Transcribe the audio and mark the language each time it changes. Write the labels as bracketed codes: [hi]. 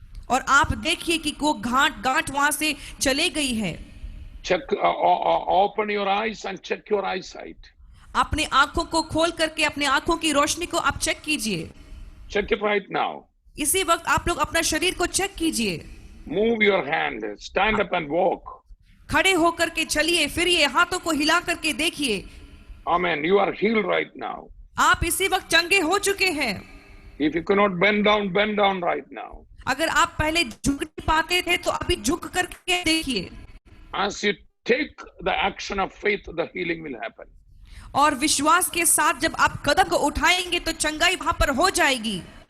[hi] और आप देखिए कि वो गांठ वहां से चले गई है। [en] Check, open your eyes and check your eyesight. [hi] अपने आंखों को खोल करके अपने आंखों की रोशनी को आप चेक कीजिए। [en] Check it right now. [hi] इसी वक्त आप लोग अपना शरीर को चेक कीजिए। [en] Move your hand, stand up and walk. [hi] खड़े होकर के चलिए, फिरिए, हाथों को हिला करके देखिए। [en] Amen. You are healed right now. [hi] आप इसी वक्त चंगे हो चुके हैं। [en] If you cannot bend down right now. [hi] अगर आप पहले झुक नहीं पाते थे तो अभी झुक करके देखिए। [en] As you take the action of faith, the healing will happen. [hi] और विश्वास के साथ जब आप कदम को उठाएंगे तो चंगाई वहां पर हो जाएगी।